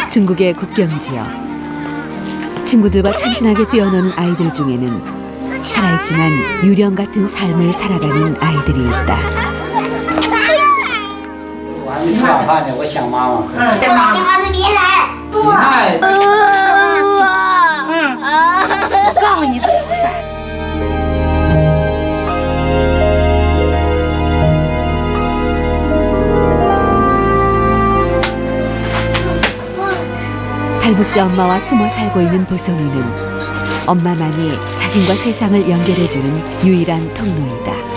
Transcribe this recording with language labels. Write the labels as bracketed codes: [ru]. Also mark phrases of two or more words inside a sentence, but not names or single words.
[ko] 중국의 국경지역. 친구들과 천진하게 뛰어노는 아이들 중에는 살아있지만 유령 같은 삶을 살아가는 아이들이 있다. [zh] 你吃晚饭呢？我想妈妈。妈妈别来。我告诉你怎么回事。 [ko] 탈북자 엄마와 숨어 살고 있는 보성이는 엄마만이 자신과 세상을 연결해주는 유일한 통로이다.